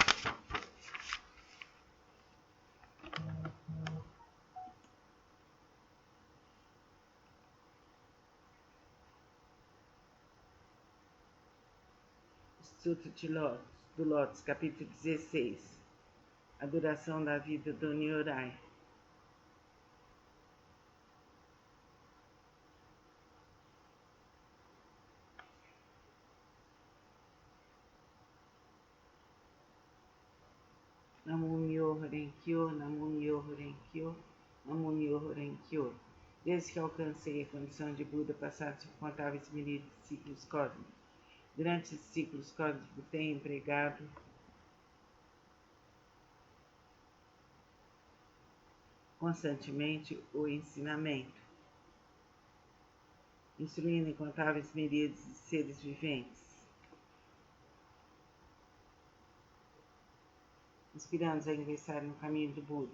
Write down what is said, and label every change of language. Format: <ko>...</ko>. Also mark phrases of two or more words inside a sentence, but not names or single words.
<pt>Sutra do Lótus, capítulo 16. A duração da vida do Nyorai.</pt> <ja>南無妙法蓮華経、南無妙法蓮華経、南無妙法蓮華経.</ja> <pt>Desde que alcancei a condição de Buda, passaram-se incontáveis milhares de ciclos cósmicos. Durante esses ciclos cósmicos, tenho empregado constantemente o ensinamento, instruindo incontáveis miríades de seres viventes, inspirando-os a ingressar no caminho do Buda.</pt>